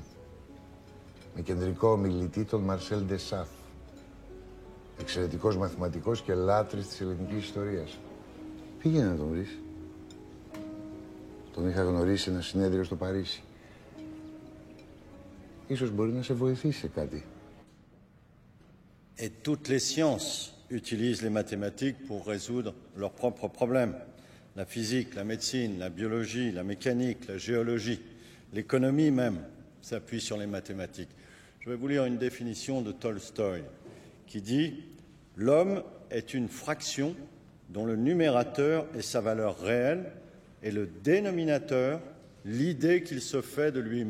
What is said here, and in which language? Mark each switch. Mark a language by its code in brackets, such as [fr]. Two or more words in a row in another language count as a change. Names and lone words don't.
[el] Με κεντρικό ομιλητή τον Μαρσέλ Ντεσάφ. Εξαιρετικός μαθηματικός και λάτρης της ελληνικής ιστορίας. Πήγαινε να τον βρεις. Τον είχα γνωρίσει σε ένα συνέδριο στο Παρίσι. Ίσως μπορεί να σε βοηθήσει σε κάτι. [fr] Et toutes les sciences utilisent les mathématiques pour résoudre leurs propres problèmes. La physique, la médecine, la biologie, la mécanique, la géologie, l'économie même s'appuie sur les mathématiques. Je vais vous lire une définition de Tolstoï qui dit « L'homme est une fraction dont le numérateur est sa valeur réelle et le dénominateur l'idée qu'il se fait de lui-même.